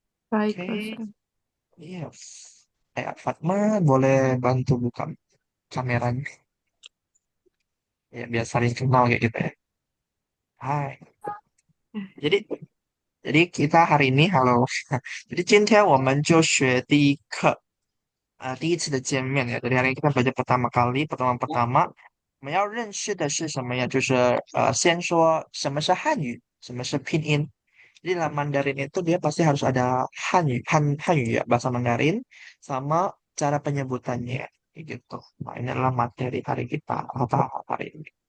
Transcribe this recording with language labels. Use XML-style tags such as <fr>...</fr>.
<id>Baik, Mas. Oke, iya. Fatma boleh bantu buka kameranya ya biar saling kenal kayak gitu ya. Hai. Jadi jadi kita hari ini halo. Jadi</id> <zh>今天我们就学第一课第一次的见面呀，</zh> <id>dari hari ini kita belajar pertama kali, pertemuan pertama，</id> <zh>我们要认识的是什么呀？就是先说什么是汉语，什么是拼音。</zh> <id>Jadi dalam Mandarin itu dia pasti harus ada Hanyu ya, bahasa Mandarin, sama cara penyebutannya, kayak gitu. Nah, ini adalah materi hari kita, atau hari ini.</id>